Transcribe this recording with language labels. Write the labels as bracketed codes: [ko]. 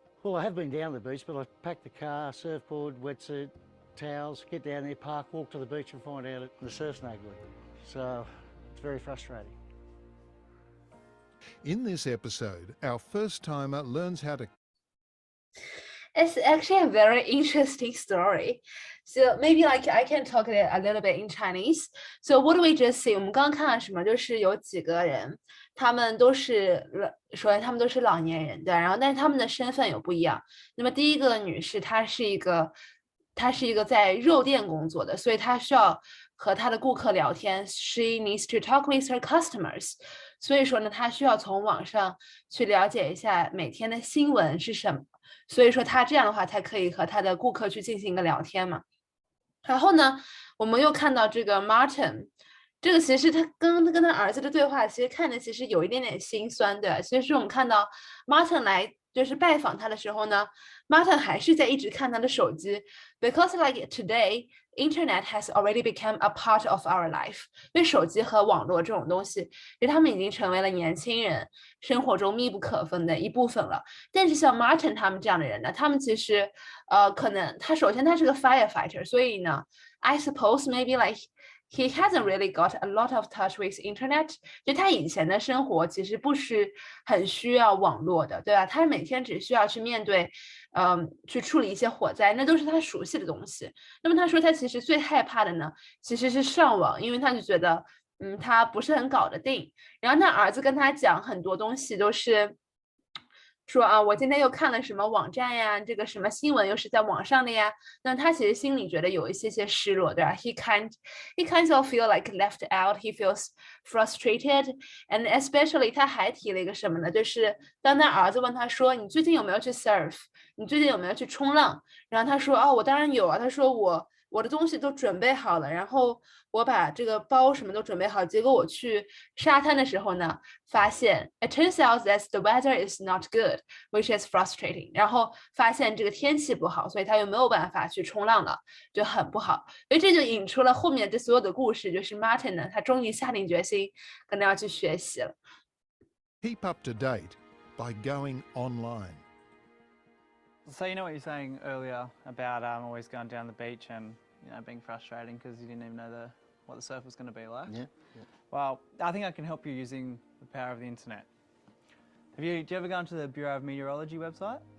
[en] Well, I have been down to the beach, but I packed the car, surfboard, wetsuit, towels, get down there, park, walk to the beach and find out the surf's no good. So it's very frustrating. In this episode, our first-timer learns how to It's actually a very interesting story. So maybe like I can talk it a little bit in Chinese. So what do we just see? [zh] 我们刚刚看了什么？就是有几个人，他们都是首先他们都是老年人，对，然后但是他们的身份有不一样。那么第一个女士，她是一个在肉店工作的，所以她需要和她的顾客聊天。 [en] She needs to talk with her customers。 [zh] 所以说呢，她需要从网上去了解一下每天的新闻是什么。所以说他这样的话才可以和他的顾客去进行一个聊天嘛。然后呢，我们又看到这个 Martin， 这个其实他跟他儿子的对话，其实看着其实有一点点心酸，对吧？其实我们看到 Martin 来就是拜访他的时候呢，Martin 还是在一直看他的手机 ， [en] because like today internet has already become a part of our life。 [zh] 因为手机和网络这种东西，其实他们已经成为了年轻人生活中密不可分的一部分了。但是像 Martin 他们这样的人呢，他们其实可能首先他是个 firefighter，所以呢 [en] I suppose maybe like he hasn't really got a lot of touch with internet。 [zh] 就他以前的生活其实不是很需要网络的，对吧？他每天只需要去面对，去处理一些火灾，那都是他熟悉的东西。那么他说他其实最害怕的呢，其实是上网，因为他就觉得，他不是很搞得定。然后他儿子跟他讲很多东西都是。说啊，我今天又看了什么网站呀？这个什么新闻又是在网上的呀？那他其实心里觉得有一些失落，对吧？ [en] He kind of feel like left out. He feels frustrated, and especially [zh] 他还提了一个什么呢？就是当他儿子问他说：“你最近有没有去 surf？你最近有没有去冲浪？” 然后他说：“哦，我当然有啊。” 他说我的东西都准备好了，然后我把这个包什么都准备好，结果我去沙滩的时候呢，发现 [en] it turns out that the weather is not good, which is frustrating。 [zh] 然后发现这个天气不好，所以他又没有办法去冲浪了，就很不好。所以这就引出了后面这所有的故事，就是 Martin 呢，他终于下定决心，可能要去学习了。 [en] keep up to date by going online. So you know what you're saying earlier about always going down the beach and being frustrating because you didn't even know what the surf was going to be like? Yeah. Well, I think I can help you using the power of the internet. Do you ever go onto the Bureau of Meteorology website?